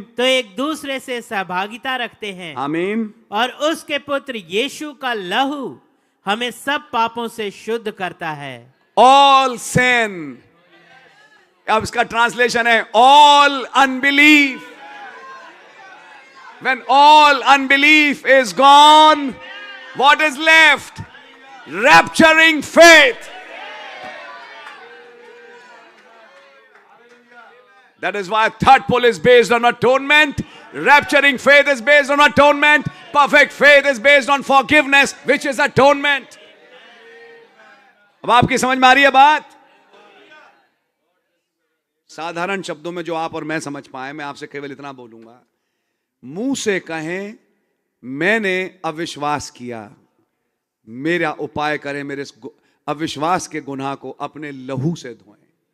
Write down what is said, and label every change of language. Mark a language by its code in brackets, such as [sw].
[hi] तो एक दूसरे से सहभागिता रखते हैं। आमीन। और उसके पुत्र यीशु का लहू हमें सब पापों से शुद्ध करता है। [en] all sin, [hi] अब इसका ट्रांसलेशन है [en] All unbelief. When all unbelief is gone, what is left? Rapturing faith. That is why third pull is based on atonement. Rapturing faith is based on atonement. Perfect faith is based on forgiveness, which is atonement. [hi] अब आपकी समझ में आ रही है बात? साधारण शब्दों में जो आप और मैं समझ पाए, मैं आपसे केवल इतना बोलूंगा, मुंह से कहें मैंने अविश्वास किया, मेरा उपाय करें, मेरे अविश्वास के गुनाह को अपने लहू से धोएं।